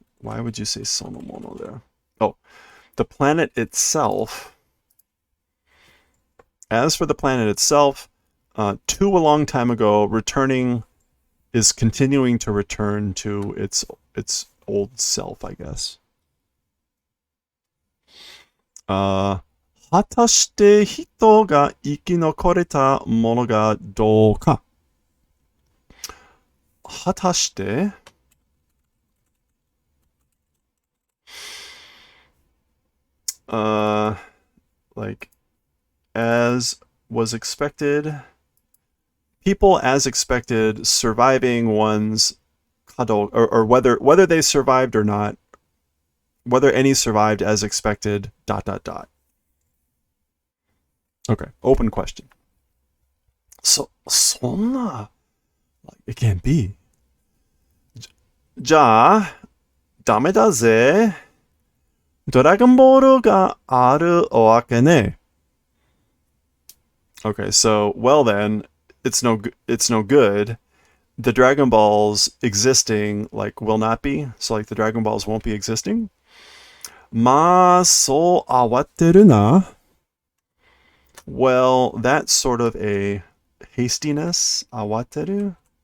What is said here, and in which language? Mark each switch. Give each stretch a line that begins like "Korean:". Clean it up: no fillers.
English: Why would you say sonomono there? Oh, the planet itself. As for the planet itself, to a long time ago, is continuing to return to its old self, I guess.
Japanese: 果たして人が生き残れたものがどうか。
English: 果たして like as was expected, people as expected surviving one's kado, or whether they survived or not, whether any survived as expected, ... Okay, open question. So, そんな it can't be.
Japanese: じゃあ、ダメだぜ。ドラゴンボールがあるわけね。
English: Okay, so, well then, it's no good. The Dragon Balls existing, like, will not be. So, like, the Dragon Balls won't be existing.
Japanese: まあ、そう慌てるな。
English: Well, that's sort of a hastiness. Awateru?